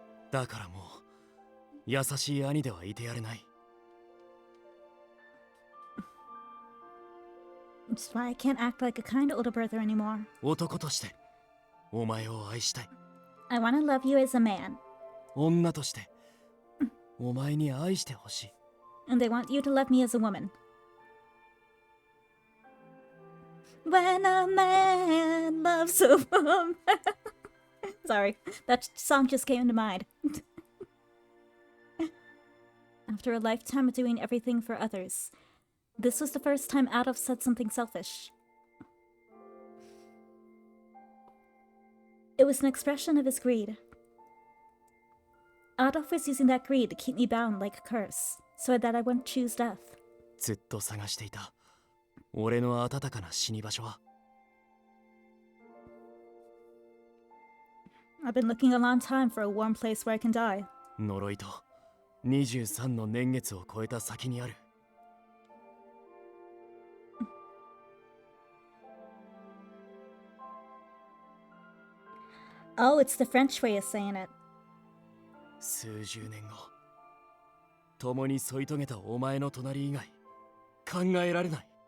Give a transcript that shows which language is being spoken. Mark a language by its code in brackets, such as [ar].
[ja] だからもう優しい兄ではいてやれない。 [en] That's why I can't act like a kind older brother anymore. [ja] 男としてお前を愛したい。 [en] I want to love you as a man. [ja] 女としてお前に愛してほしい。 [en] And they want you to love me as a woman. When a man loves a woman. Sorry, that song just came to mind. After a lifetime of doing everything for others, this was the first time Adolphe said something selfish. It was an expression of his greed. Adolphe was using that greed to keep me bound like a curse, so that I wouldn't choose death. [ja] ずっと探していた俺の温かな死に場所は。 [en] I've been looking a long time for a warm place where I can die. [ja] 呪いと23の年月を超えた先にある。 [en] Oh, it's the French way of saying it. [ja] 数十年後共に添い遂げたお前の隣以外考えられない。